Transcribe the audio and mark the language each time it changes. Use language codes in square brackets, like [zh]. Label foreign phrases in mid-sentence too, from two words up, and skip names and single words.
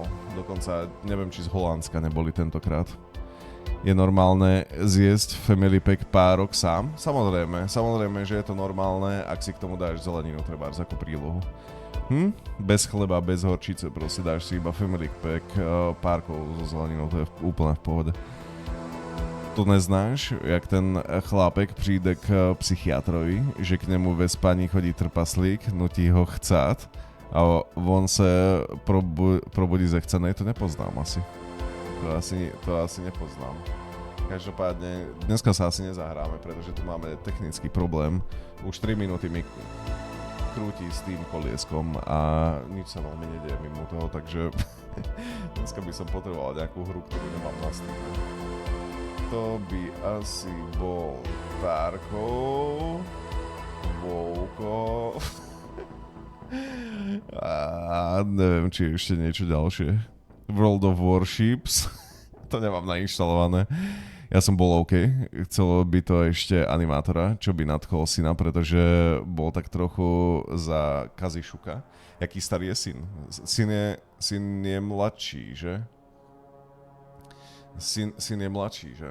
[sk] Dokonca neviem, či z Holandska neboli tentokrát. Je normálne zjesť [en] family pack [sk] párok sám? Samozrejme, že je to normálne, ak si k tomu dáš zeleninu, trebárs ako prílohu. Bez chleba, bez horčice, proste dáš si iba [en] family pack [sk] párkov so zeleninou, to je úplne v pohode. [cs] To neznáš, jak ten chlápek přijde k psychiatrovi, že k nemu ve spaní chodí trpaslík, nutí ho chcát a on se probudí zechcenej, [sk] to nepoznám asi. To asi nepoznám. Každopádne, dneska sa asi nezahráme, pretože tu máme technický problém. Už 3 minúty mi krúti s tým kolieskom a nič sa veľmi nedieje mimo toho, takže dneska by som potreboval nejakú hru, ktorú nemám na streame. To by asi bol Tarkov, Vouko a neviem, či ešte niečo ďalšie. World of Warships, to nemám nainštalované. Ja som bol OK, chcelo by to ešte animátora, čo by nadchol syna, pretože bol tak trochu za Kazišuka. [cs] Jaký starý je syn? Syn je mladší, že? Syn je mladší, že?